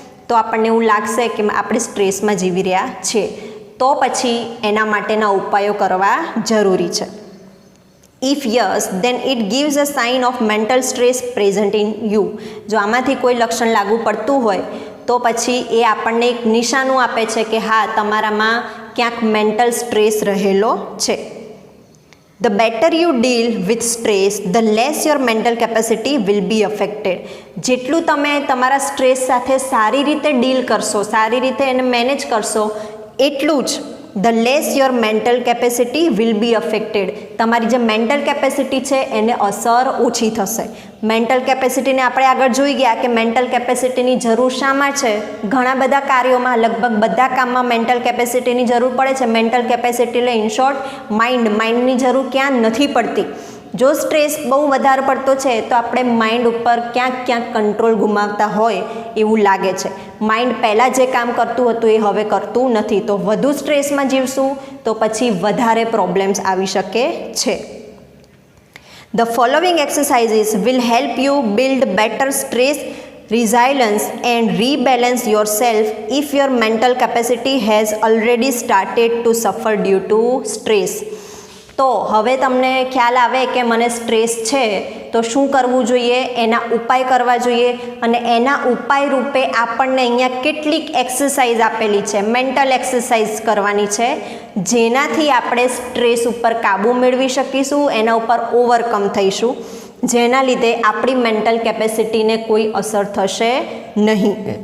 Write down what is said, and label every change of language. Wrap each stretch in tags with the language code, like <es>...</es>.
<gu>તો આપણને એવું લાગશે કે આપણે સ્ટ્રેસમાં જીવી રહ્યા છીએ, તો પછી એના માટેના ઉપાયો કરવા જરૂરી છે.</gu> <en>If yes then it gives a sign of mental stress present in you.</en> <gu>જો આમાંથી કોઈ લક્ષણ લાગુ પડતું હોય તો પછી એ આપણને એક નિશાનું આપે છે કે હા, તમારામાં ક્યાંક મેન્ટલ સ્ટ્રેસ રહેલો છે.</gu> <en>The better you deal with stress, the less your mental capacity will be affected.</en> <gu>જેટલું તમે તમારા સ્ટ્રેસ સાથે સારી રીતે ડીલ કરશો, સારી રીતે એને મેનેજ કરશો, એટલું જ</gu> <en>the less your mental capacity will be affected.</en> <gu>તમારી જે મેન્ટલ કેપેસિટી છે એને અસર ઓછી થશે. મેન્ટલ કેપેસિટીને આપણે આગળ જોઈ ગયા કે મેન્ટલ કેપેસિટીની જરૂર શામાં છે? ઘણા બધા કાર્યોમાં, લગભગ બધા કામમાં મેન્ટલ કેપેસિટીની જરૂર પડે છે. મેન્ટલ કેપેસિટી એટલે</gu> <en>in short</en> <gu>માઇન્ડની જરૂર ક્યાં નથી પડતી. જો સ્ટ્રેસ બહુ વધારે પડતો છે તો આપણે માઇન્ડ ઉપર ક્યાંક કંટ્રોલ ગુમાવતા હોય એવું લાગે છે. માઇન્ડ પહેલાં જે કામ કરતું હતું એ હવે કરતું નથી. તો વધુ સ્ટ્રેસમાં જીવશું તો પછી વધારે પ્રોબ્લેમ્સ આવી શકે છે.</gu> <en>The following exercises will help you build better stress resilience and rebalance yourself if your mental capacity has already started to suffer due to stress.</en> <gu>તો હવે તમને ખ્યાલ આવે કે મને સ્ટ્રેસ છે તો શું કરવું જોઈએ, એના ઉપાય કરવા જોઈએ, અને એના ઉપાય રૂપે આપણને અહીંયા કેટલીક એક્સરસાઇઝ આપેલી છે, મેન્ટલ એક્સરસાઇઝ કરવાની છે, જેનાથી આપણે સ્ટ્રેસ ઉપર કાબૂ મેળવી શકીશું, એના ઉપર ઓવરકમ થઈશું, જેના લીધે આપણી મેન્ટલ કેપેસિટીને કોઈ અસર થશે નહીં.</gu>